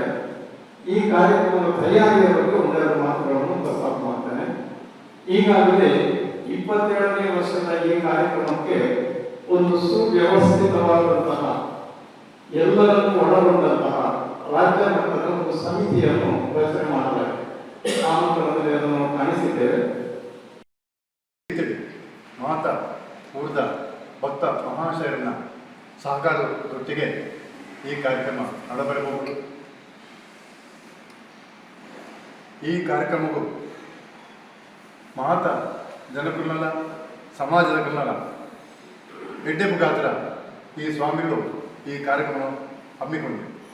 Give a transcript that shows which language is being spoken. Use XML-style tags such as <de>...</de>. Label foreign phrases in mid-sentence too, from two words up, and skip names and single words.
<kn>ಈ ಕಾರ್ಯಕ್ರಮದ ತಯಾರಿಯ ಬಗ್ಗೆ ಒಂದೆರಡು ಮಾತುಗಳನ್ನು ಪ್ರಸ್ತಾಪ ಮಾಡ್ತೇನೆ. ಈಗಾಗಲೇ 27ನೇ ವರ್ಷದ ಈ ಕಾರ್ಯಕ್ರಮಕ್ಕೆ ಒಂದು ಸುವ್ಯವಸ್ಥಿತವಾದಂತಹ, ಎಲ್ಲರನ್ನು ಒಳಗೊಂಡಂತಹ ರಾಜ್ಯ ಮಟ್ಟದ ಒಂದು ಸಮಿತಿಯನ್ನು ರಚನೆ ಮಾಡಲಾಗಿದೆ. ನಾಮಕರಣದಲ್ಲಿ ಅದನ್ನು ಕಾಣಿಸಿದ್ದೇವೆ. ಮಾತಾ ಊರ್ದ ಭಕ್ತ ಮಹಾಶಯರನ್ನ ಸಹಕಾರದೊಟ್ಟಿಗೆ ಈ ಕಾರ್ಯಕ್ರಮ ನಡೆಬರಬಹುದು. ಈ ಕಾರ್ಯಕ್ರಮವು ಮಹಾತ ಜನಕುಲನ ಸಮಾಜದ ಕುಲನ ಎಡ್ಡೆ ಮುಖಾಂತರ ಈ ಸ್ವಾಮಿಗಳು ಈ ಕಾರ್ಯಕ್ರಮ ಹಮ್ಮಿಕೊಂಡಿದೆ.</kn>